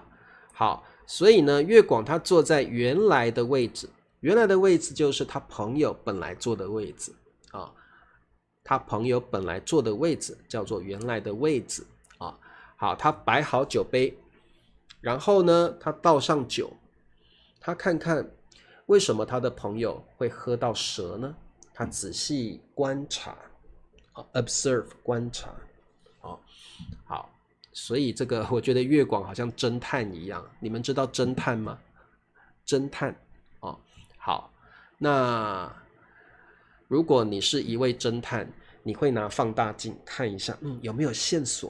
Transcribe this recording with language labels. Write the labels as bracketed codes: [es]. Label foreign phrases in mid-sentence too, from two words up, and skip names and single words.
[zh] 好，所以呢，月廣他坐在原來的位置，原來的位置就是他朋友本來坐的位置他朋友本來坐的位置叫做原來的位置好，他擺好酒杯，然後呢，他倒上酒，他看看為什麼他的朋友會喝到蛇呢？他仔細觀察 ，observe 觀察好，所以這個我覺得月廣好像偵探一樣。你們知道偵探嗎？偵探好，那如果你是一位偵探，你會拿放大鏡看一下，有沒有線索？